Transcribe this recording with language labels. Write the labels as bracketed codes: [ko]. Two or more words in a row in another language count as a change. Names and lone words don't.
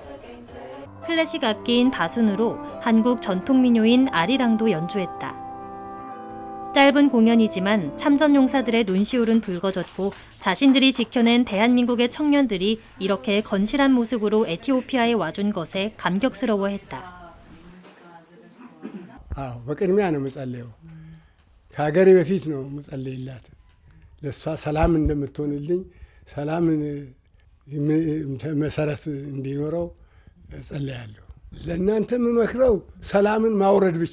[ko] 클래식 악기인 바순으로 한국 전통민요인 아리랑도 연주했다. 짧은 공연이지만 참전용사들의 눈시울은 붉어졌고 자신들이 지켜낸 대한민국의 청년들이 이렇게 건실한 모습으로 에티오피아에 와준 것에 감격스러워했다. [am] በቅድሚያ ነው የምጸልየው። ከሀገሬ በፊት ነው የምጸልይላት ለእሷ ሰላም እንደምትሆንልኝ ሰላምን መሰረት እንዲኖረው ጸልያለሁ። ለእናንተ የምመክረው ሰላምን ማውረድ ብቻ